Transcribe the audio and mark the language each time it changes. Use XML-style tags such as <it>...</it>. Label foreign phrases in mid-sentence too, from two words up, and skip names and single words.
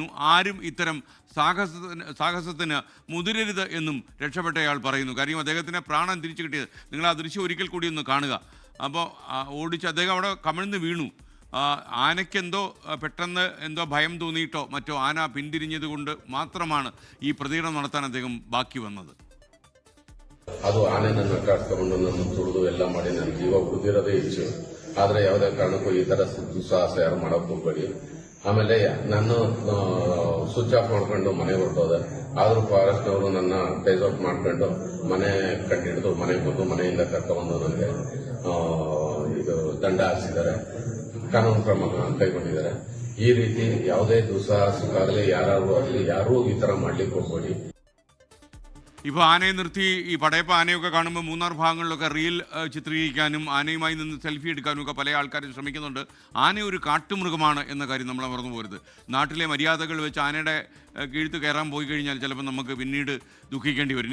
<ml>ആരും ഇത്തരം സാഹസത്തിന് മുതിരരുത് എന്നും രക്ഷപ്പെട്ടയാൾ പറയുന്നു. കാര്യം അദ്ദേഹത്തിന് പ്രാണൻ തിരിച്ചു കിട്ടിയത്. നിങ്ങൾ ആ ദൃശ്യം ഒരിക്കൽ കൂടി ഒന്ന് കാണുക. അപ്പോൾ ഓടിച്ച് അദ്ദേഹം അവിടെ കമിഴ്ന്ന് വീണു. ആനയ്ക്കെന്തോ പെട്ടെന്ന് എന്തോ ഭയം തോന്നിയിട്ടോ മറ്റോ ആന പിന്തിരിഞ്ഞത് കൊണ്ട് മാത്രമാണ് ഈ പ്രതികരണം നടത്താൻ അദ്ദേഹം ബാക്കി വന്നത്.</ml> <kn>ಅದು ಆನೆ ನನ್ನ ಕಾಡ್ಕೊಂಡು ನನ್ನ ತುಳಿದು ಎಲ್ಲ ಮಾಡಿ ನನ್ನ ಜೀವ ಉಳಿದಿರೋದೇ ಹೆಚ್ಚು. ಆದ್ರೆ ಯಾವುದೇ ಕಾರಣಕ್ಕೂ ಈ ತರ ದುಸ್ಸಾಹಸ ಯಾರು ಮಾಡಕ್ ಹೋಗ್ಬೇಡಿ. ಆಮೇಲೆ ನಾನು</kn> <en>switch off</en> <kn>ಮಾಡ್ಕೊಂಡು ಮನೆ ಹೊರಟೋದೆ. ಆದ್ರೂ ಫಾರೆಸ್ಟ್ ಅವರು ನನ್ನ</kn> <en>trace out</en> <kn>ಮಾಡ್ಕೊಂಡು ಮನೆ ಕಂಡಿಡಿದು ಮನೆಗೆ ಬಂದು ಮನೆಯಿಂದ ಕರ್ಕೊಂಡ್ಬಂದು ನನಗೆ ಇದು ದಂಡ ಹಾಕ್ಸಿದ್ದಾರೆ, ಕಾನೂನು ಕ್ರಮ ಕೈಗೊಂಡಿದ್ದಾರೆ. ಈ ರೀತಿ ಯಾವುದೇ ದುಸ್ಸಾಹಸಕ್ಕಾಗಲಿ ಯಾರು ಆಗಲಿ ಯಾರೂ ಈ ತರ ಮಾಡ್ಲಿಕ್ಕೆ ಹೋಗ್ಬೇಡಿ.</kn> <ml>ഇപ്പോൾ ആനയെ നിർത്തി ഈ പടയപ്പ ആനയൊക്കെ കാണുമ്പോൾ മൂന്നാർ ഭാഗങ്ങളിലൊക്കെ റീൽ ചിത്രീകരിക്കാനും ആനയുമായി നിന്ന് സെൽഫി എടുക്കാനും ഒക്കെ പല ആൾക്കാരും ശ്രമിക്കുന്നുണ്ട്. ആന ഒരു കാട്ടുമൃഗമാണ് എന്ന കാര്യം നമ്മൾ മറന്നു പോരുത്. നാട്ടിലെ മര്യാദകൾ വെച്ച് ആനയുടെ കീഴ്ത്ത് കയറാൻ പോയി കഴിഞ്ഞാൽ ചിലപ്പോൾ നമുക്ക് പിന്നീട് ദുഃഖിക്കേണ്ടി വരും.</ml>